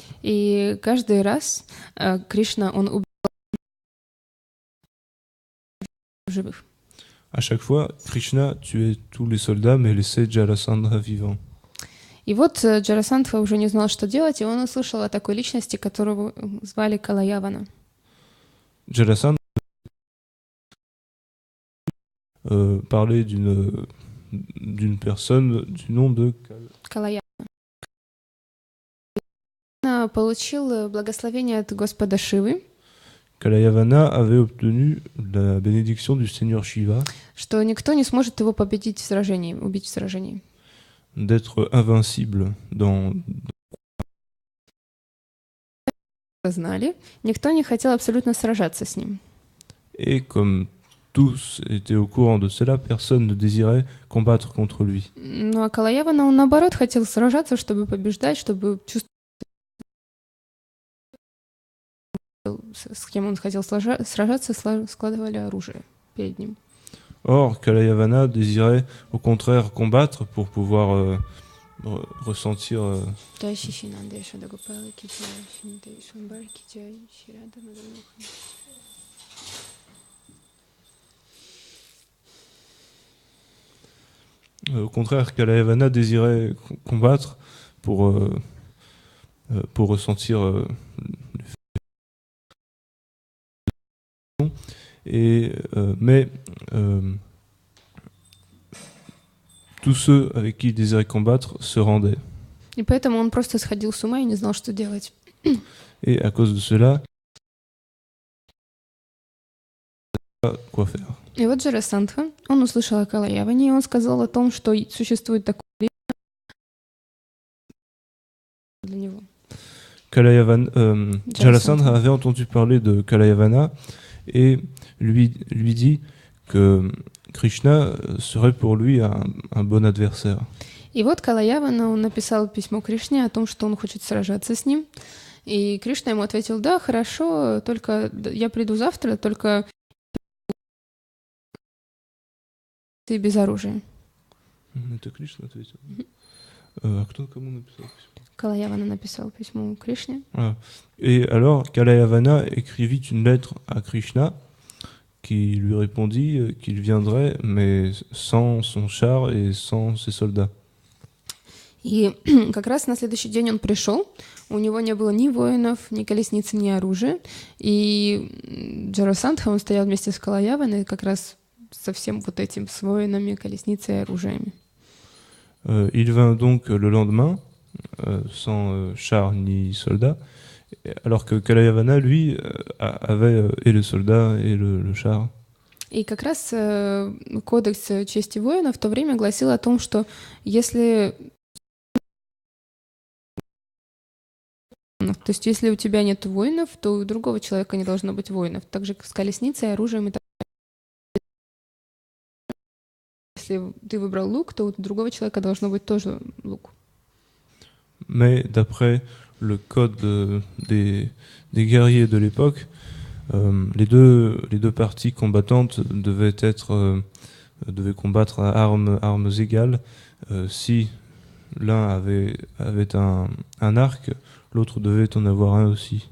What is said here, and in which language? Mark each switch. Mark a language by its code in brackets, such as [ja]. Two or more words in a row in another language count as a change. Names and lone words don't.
[ru] И каждый раз Кришна, он убил живых. [fr] À chaque fois, Krishna tuait tous les soldats, mais laissait Jarasandha vivant. [ru] И вот Джарасандха уже не знал, что делать, и он услышал о такой личности, которого звали Калаявана. [fr] Jarasandha parlait d'une personne du nom de Калаявана. [ru] Он получил благословение от Господа Шивы. [fr] Kalayavana avait obtenu la bénédiction du Seigneur Shiva, [ru] что никто не сможет его победить в сражении, убить в сражении. [fr] D'être invincible dans... [ru] Знали, никто не хотел абсолютно сражаться с ним. [fr] Et comme tous étaient au courant de cela, personne ne désirait combattre contre lui. [ru] Ну а Калаявана, он наоборот хотел сражаться, чтобы побеждать, чтобы чувствовать, с кем он хотел сражаться, складывали оружие перед ним. [fr] Or, Kalayavana désirait au contraire combattre pour pouvoir ressentir... Au contraire, Kalayavana désirait combattre pour ressentir mais tous ceux avec qui il désirait combattre se rendaient. [ru] И поэтому он просто сходил с ума и не знал, что делать. [fr] Et à cause de cela, quoi faire. [ru] И вот Джарасандха, он услышал о Калаяване, и он сказал о том, что существует такое для него. [fr] Jarasandha avait entendu parler de Kalayavana et lui dit que Krishna serait pour lui un bon adversaire. [ru] И вот Калаявана, он написал письмо Кришне о том, что он хочет сражаться с ним. И Кришна ему ответил: да, хорошо, только я приду завтра, только ты без оружия. Это Кришна ответил. А кто кому написал письмо? Калаявана написал письмо Кришне. [fr] Et alors, Kalayavana écrivit une lettre à Krishna qui lui répondit qu'il viendrait, mais sans son char et sans ses soldats. [ru] И как раз на следующий день он пришел, у него не было ни воинов, ни колесницы, ни оружия, и Джарасандха, он стоял вместе с Калаяваной как раз со всем вот этим, с воинами, колесницей и оружиями. [fr] Il vint donc le lendemain, sans char ni soldats, alors que Kalayavana, lui, avait et les soldats et le char. [ru] И как раз кодекс чести воина в то время гласил о том, что если... То есть если у тебя нет воинов, то у другого человека не должно быть воинов. Так же с колесницей, оружием и так далее. Если ты выбрал лук, то у другого человека должно быть тоже лук. [fr] Mais d'après le code des guerriers de l'époque, les deux parties combattantes devaient combattre à armes égales. Si l'un avait un arc, l'autre devait en avoir un aussi.